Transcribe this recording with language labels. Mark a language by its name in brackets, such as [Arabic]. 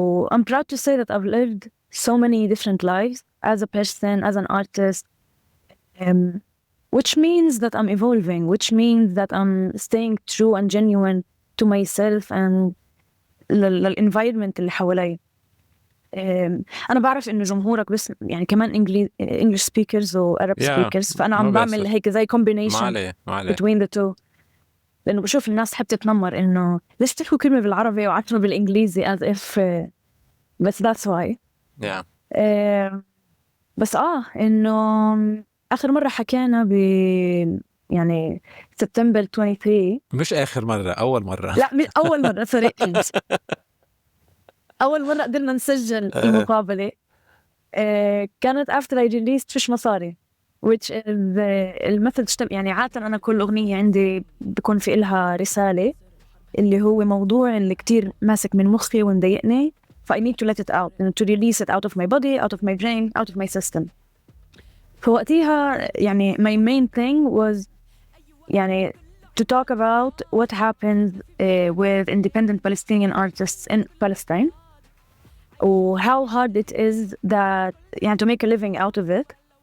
[English] I'm proud to say that I've lived so many different lives as a person, as an artist, which means that I'm evolving, which means that I'm staying true and genuine to myself and للenvironment [Arabic] اللي حوالي. أنا بعرف إنه جمهورك بس كمان [English] English speakers [Arabic] و [English] Arab speakers, [Arabic] فأنا عم بعمل هيك زي [English] combination between the two. [Arabic] لأنه بشوف الناس تحب تتنمر إنه ليش تحكوا كلمة بالعربي وعشرة بالإنجليزي [English] as if [Arabic] بس [English] that's why. Yeah. [Arabic] بس إنه آخر مرة حكينا سبتمبر 23. مش آخر مرة، أول مرة. لا مش أول مرة sorry. أول مرة قدرنا نسجل المقابلة كانت [English] after I released [Arabic] فيش مصاري, [English] which is [Arabic] المسج. عادة أنا كل أغنية عندي بكون في إلها رسالة اللي هو موضوع اللي كتير ماسك من مخي ومضايقني, ف [English] I need to let it out, to release it out of my body, out of my brain, out of my system. [Arabic] فوقتها [English] my main thing was to talk about what happens with independent Palestinian artists in Palestine, or how hard it is that to make a living out of it.